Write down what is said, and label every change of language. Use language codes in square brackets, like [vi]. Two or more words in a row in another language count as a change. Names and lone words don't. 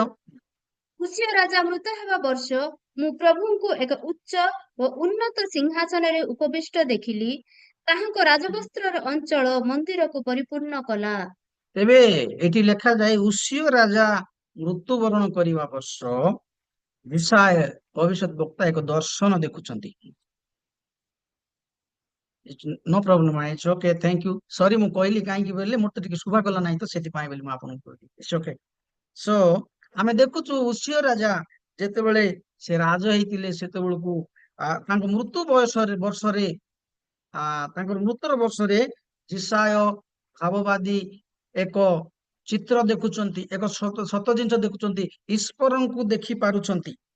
[or] ଉସିଆ ରାଜା ମୃତ ହେବା ବର୍ଷ ମୁଁ ପ୍ରଭୁଙ୍କୁ ଏକ ଉଚ୍ଚ ଓ ଉନ୍ନତ ସିଂହାସନରେ ଉପବିଷ୍ଟ ଦେଖିଲି। ତାହାଙ୍କ ରାଜବସ୍ତ୍ରର ଅଞ୍ଚଳ ମନ୍ଦିରକୁ ପରିପୂର୍ଣ୍ଣ କଲା। ତେବେ ଏଠି ଲେଖାଯାଏ ଉସିୟ ରାଜା ମୃତ୍ୟୁବରଣ କରିବା ବର୍ଷ ଯେଶାୟା ଭବିଷ୍ୟତ ବକ୍ତା ଏକ ଦର୍ଶନ ଦେଖୁଛନ୍ତି। [en] No problem, it's okay, thank you. [or] सॉरी ମୁଁ କହିଲି କାହିଁକି ବୋଇଲେ ମୋତେ ଟିକେ ଶୁଭା ଗଲା ନାହିଁ, ତ ସେଥିପାଇଁ ବୋଲି ମୁଁ ଆପଣଙ୍କୁ କହିଲି। [en] It's okay. [or] ସୋ ଆମେ ଦେଖୁଛୁ ଉସିୟ ରାଜା ଯେତେବେଳେ ସେ ରାଜ ହେଇଥିଲେ, ସେତେବେଳକୁ ତାଙ୍କ ମୃତ୍ୟୁ ବର୍ଷରେ ତାଙ୍କର ମୃତ୍ୟୁର ବର୍ଷରେ ଯେଶାୟା ଭାବବାଦୀ ଏକ ଚିତ୍ର ଦେଖୁଛନ୍ତି, ଏକ ସତ ଜିନିଷ ଦେଖୁଛନ୍ତି, ଈଶ୍ୱରଙ୍କୁ ଦେଖି ପାରୁଛନ୍ତି।